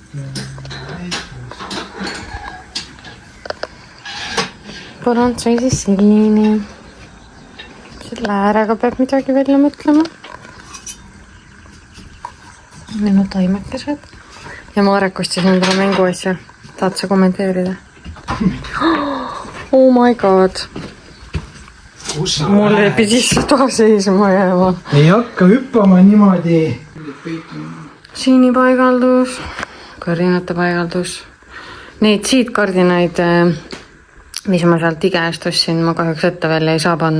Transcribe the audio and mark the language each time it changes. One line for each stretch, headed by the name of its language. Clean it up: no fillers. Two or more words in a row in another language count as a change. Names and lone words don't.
Estonian: Põrand sai siis selline. Selle äärega peab midagi välja mõtlema. Minu taimekesed. Ja Marek ostis endale mänguasja. Tahad sa kommenteerida?
English: Oh my god.
Estonian: Mul ei pidi seda seisma jääma. Ei hakka hüppama niimoodi. Siini paigaldus. Kardinate paigaldus. Neid siidkardinaid, mis ma sealt IKEA-st ostsin, ma kahjuks ette veel ei saa panna.